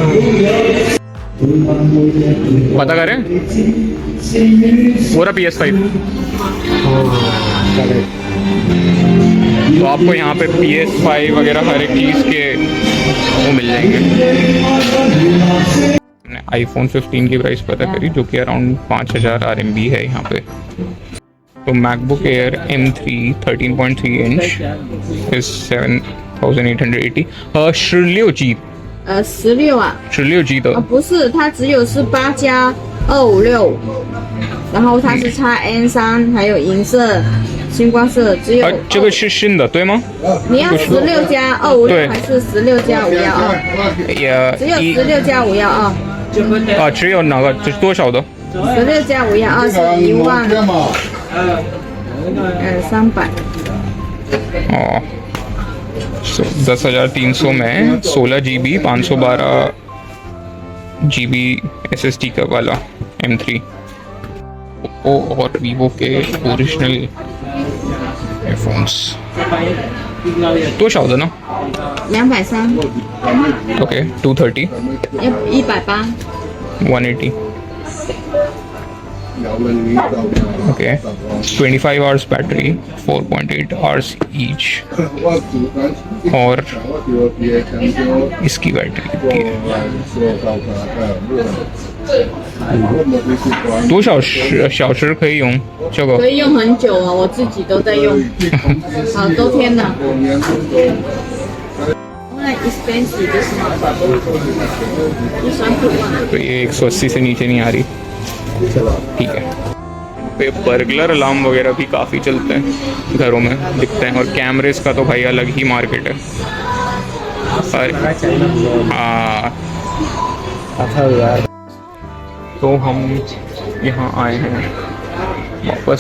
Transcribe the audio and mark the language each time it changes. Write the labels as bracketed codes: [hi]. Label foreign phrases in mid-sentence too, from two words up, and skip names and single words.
[hi] पता करें पूरा PS5 तो आपको यहाँ पे PS5 वगैरह हर एक चीज़ के वो मिल जाएंगे। मैंने iPhone 15 की प्राइस पता करी जो कि अराउंड 5000 RMB है यहाँ पे। तो MacBook Air M3 13.3 इंच is 7880。16G [zh] 16啊， 16G 的不是，它只有是8+256，然后它是插 N3，还有银色、星光色，只有。这个是新的对吗？你要16+256 对还是16+512？也只有16+512，啊，只有哪个？这是多少的？ 16+512是12300。 [hi] 哦，10,300 में 16GB 512GB SSD का वाला M3 ओप्पो और वीवो के ओरिजिनल एयरफोन्स [zh] 多少的呢 230， [en] ？OK 230 [zh] 180。 [hi] 180 [en] Okay 25 hours battery 4.8 hours each [hi] और इसकी बैटरी कितनी है [zh] 多少小时可以用这个可以用很久啊，我自己都在用，好多天了。那 expensive 就是130万。 [hi] तो ये 180 से नीचे नहीं आ रही ठीक है। पे बर्गलर अलार्म वगैरह भी काफ़ी चलते हैं घरों में दिखते हैं और कैमरेस का तो भाई अलग ही मार्केट है। हाँ तो हम यहाँ आए हैं वापस।